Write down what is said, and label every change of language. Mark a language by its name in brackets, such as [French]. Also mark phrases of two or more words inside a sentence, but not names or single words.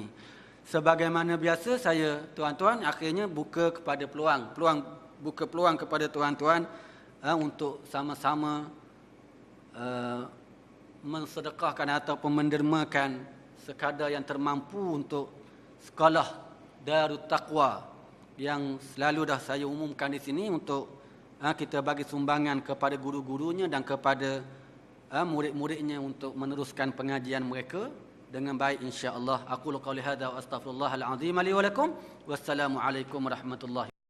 [Malay] Sebagaimana biasa, saya tuan-tuan akhirnya buka peluang kepada tuan-tuan untuk sama-sama mensedekahkan ataupun mendermakan sekadar yang termampu untuk sekolah Darut Taqwa yang selalu dah saya umumkan di sini, untuk kita bagi sumbangan kepada guru-gurunya dan kepada murid-muridnya untuk meneruskan pengajian mereka dengan baik [Arabic] إن شاء الله. أقول قولي هذا وأستغفر الله العظيم لي ولكم. والسلام عليكم ورحمة الله